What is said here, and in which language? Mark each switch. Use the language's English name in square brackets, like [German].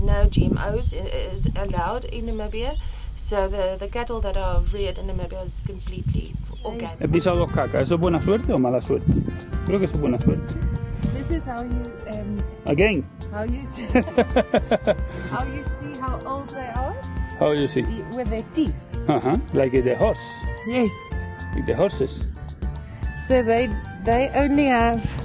[English] No GMOs is allowed in Namibia. So the cattle that are reared in Namibia is completely organic. [Spanish] He pisado 2 cacas. ¿Eso es buena suerte o mala suerte? Creo que eso es buena suerte. [English] This is how you Again. how you see how old they are How you see? with their teeth. Like the horse. Yes. Like the horses. So they only have.